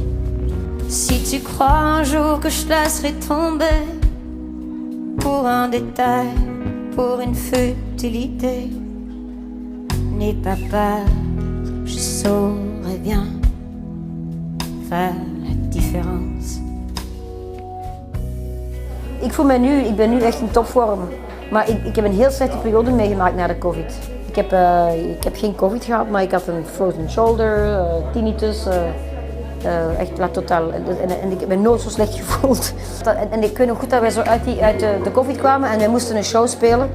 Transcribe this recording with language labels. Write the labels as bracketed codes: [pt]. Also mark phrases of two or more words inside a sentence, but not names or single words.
[fr] Si tu crois un jour que je te laisserai tomber pour un détail, pour une futilité, n'aie pas peur, je saurai bien faire la différence. [nl] Ik ben nu echt in topvorm. Maar ik heb een heel slechte periode meegemaakt na de COVID. Ik heb geen COVID gehad, maar ik had een [en] frozen shoulder, [nl] tinnitus. Echt totaal. En ik heb me nooit zo slecht gevoeld. En ik weet nog goed dat wij zo uit de COVID kwamen en wij moesten een show spelen.